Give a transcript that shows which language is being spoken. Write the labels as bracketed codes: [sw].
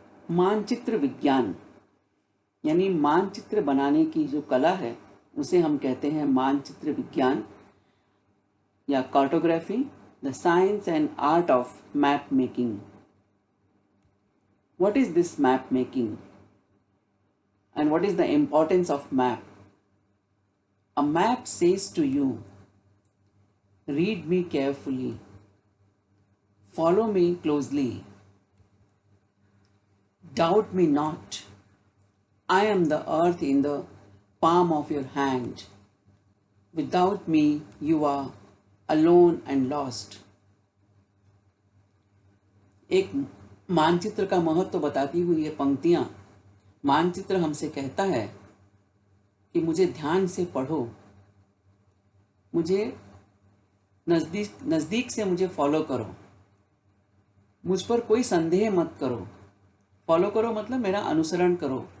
[hi] मानचित्र विज्ञान यानी मानचित्र बनाने की जो कला है उसे हम कहते हैं मानचित्र विज्ञान या cartography, [en] The science and art of map making. What is this map making and what is the importance of map? A map says to you, read me carefully, follow me closely, doubt me not, I am the earth in the palm of your hand. Without me you are alone and lost. [hi] एक मानचित्र का महत्व बताती हुई ये पंक्तियां, मानचित्र हमसे कहता है कि मुझे ध्यान से पढ़ो, मुझे नज़दीक से मुझे फॉलो करो, मुझ पर कोई संदेह मत करो। फॉलो करो मतलब मेरा अनुसरण करो,